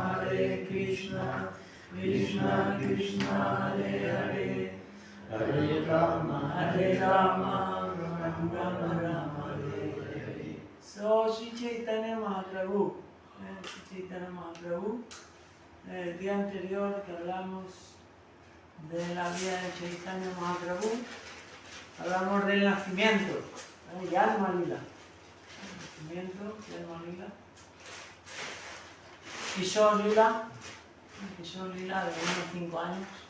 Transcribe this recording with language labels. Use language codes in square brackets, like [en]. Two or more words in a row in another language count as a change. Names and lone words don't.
[sa] Krishna Krishna Hare Hare Hare Rama Rama Rama Hare Hare. [es] So Sri Chaitanya Mahaprabhu, el día anterior que hablamos de la vida de Chaitanya Mahaprabhu, hablamos del nacimiento, Yalma Lila. Nacimiento, Yalma Lila. Kishore Lila de unos 5 años.